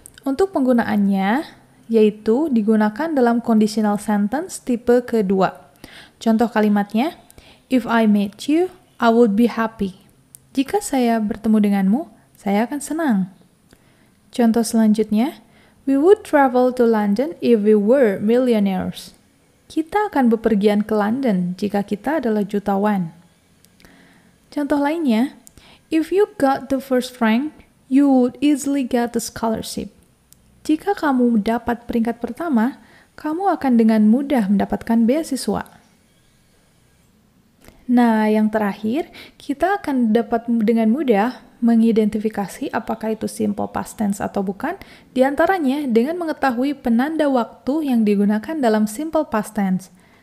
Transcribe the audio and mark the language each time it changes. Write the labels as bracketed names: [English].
[Indonesian] Untuk penggunaannya, yaitu digunakan dalam conditional sentence tipe kedua. Contoh kalimatnya, [English] if I met you, I would be happy. [Indonesian] Jika saya bertemu denganmu, saya akan senang. Contoh selanjutnya, [English] we would travel to London if we were millionaires. [Indonesian] Kita akan bepergian ke London jika kita adalah jutawan. Contoh lainnya, [English] if you got the first rank, you would easily get the scholarship. [Indonesian] Jika kamu dapat peringkat pertama, kamu akan dengan mudah mendapatkan beasiswa. Nah, yang terakhir, kita akan dapat dengan mudah mengidentifikasi apakah itu simple past tense atau bukan, diantaranya dengan mengetahui penanda waktu yang digunakan dalam simple past tense.